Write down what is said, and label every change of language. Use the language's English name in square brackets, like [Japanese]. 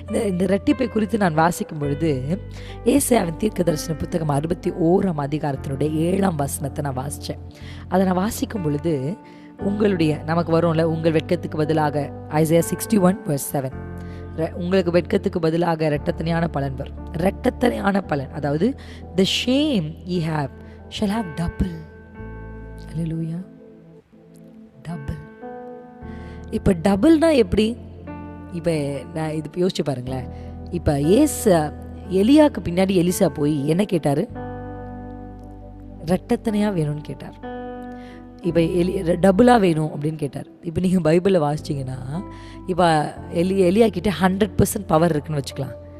[Tamil] இந்த ரெட்டிப்பை குறித்து நான் வாசிக்கும் பொழுது ஏசாயாவின் தீர்க்கதரிசன புத்தகம் 61ஆம் அதிகாரத்தினுடைய 7ஆம் வசனத்தை நான் வாசித்தேன். அதை நான் வாசிக்கும் பொழுது நமக்கு வரும்ல, உங்கள் வெட்கத்துக்கு பதிலாக ஐசையா 61 verse 7, உங்களுக்கு வெட்கத்துக்கு பதிலாக இரட்டத்தனையான பலன் வரும். இரட்டத்தனையான பலன், அதாவது [English] the shame ye have shall have double. [Tamil] Hallelujah. Double. இப்போ டபுள்னா எப்படி? இப்போ நான் இது யோசிச்சு பாருங்களேன். இப்போ எலியாவுக்கு பின்னாடி எலிசா போய் என்ன கேட்டார்? ரெட்டத்தனையாக வேணும்னு கேட்டார். இப்போ டபுளாக வேணும் அப்படின்னு கேட்டார். இப்போ நீங்கள் பைபிளில் வாசிச்சிங்கன்னா, இப்போ எலியா கிட்டே 100% பவர் இருக்குன்னு வச்சுக்கலாம்.